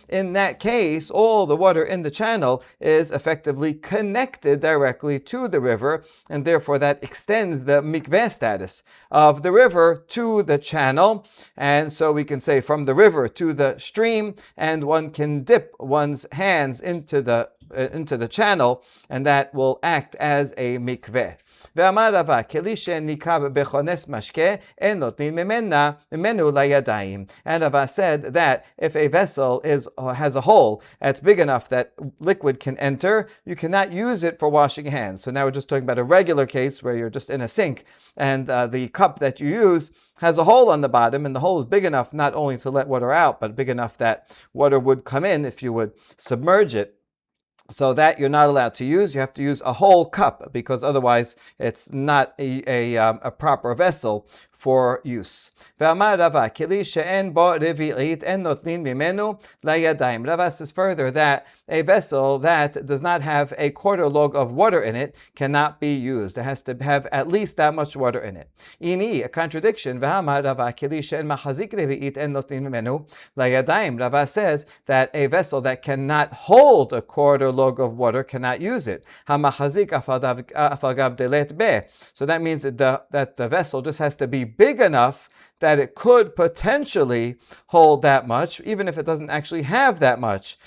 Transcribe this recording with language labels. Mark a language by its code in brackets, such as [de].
[en] In that case, all the water in the channel is effectively connected directly to the river, and therefore that extends the mikveh status of the river to the channel. And so we can say from the river to the stream, and one can dip one's hands into the channel, and that will act as a mikveh. [he] ואמר רבא, כלי שניקב בכונס משקה, אין נותנים ממנו לידיים. [en] And Rava said that if a vessel has a hole that's big enough that liquid can enter, you cannot use it for washing hands. So now we're just talking about a regular case where you're just in a sink, and the cup that you use has a hole on the bottom, and the hole is big enough not only to let water out, but big enough that water would come in if you would submerge it. So that you're not allowed to use. You have to use a whole cup, because otherwise it's not a proper vessel for use. [he] ואמר רבא, כלי שאין בו רביעית אין נוטלין ממנו לידיים. [en] Rava says further that a vessel that does not have a quarter log of water in it cannot be used. It has to have at least that much water in it. Ini, a contradiction. [he] ואמר רבא, כלי שאין מחזיק רביעית אין נוטלין ממנו לידיים. [en] Rava says that a vessel that cannot hold a quarter log of water cannot use it. [he] המחזיק אף על גב דלת ב. [en] So that means that the vessel just has to be big enough that it could potentially hold that much, even if it doesn't actually have that much.